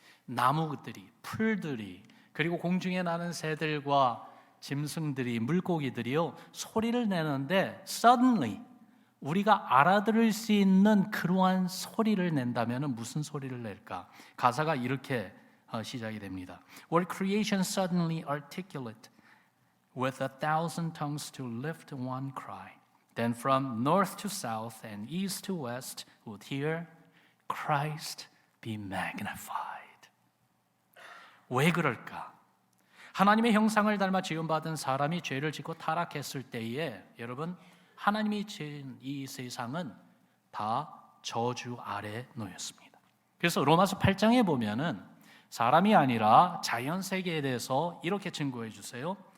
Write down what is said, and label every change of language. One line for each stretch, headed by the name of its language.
Korean: 나무들이, 풀들이, 그리고 공중에 나는 새들과 짐승들이, 물고기들이요, 소리를 내는데 suddenly 우리가 알아들을 수 있는 그러한 소리를 낸다면 무슨 소리를 낼까? 가사가 이렇게 시작이 됩니다.
English: Were creation suddenly articulate with 1,000 tongues to lift one cry, then from north to south and east to west would hear Christ be magnified.
Korean: 왜 그럴까? 하나님의 형상을 닮아 지음받은 사람이 죄를 짓고 타락했을 때에 여러분, 하나님이 지은 이 세상은 다 저주 아래 놓였습니다. 그래서 로마서 8장에 보면은 사람이 아니라 자연 세계에 대해서 이렇게 증거해 주세요.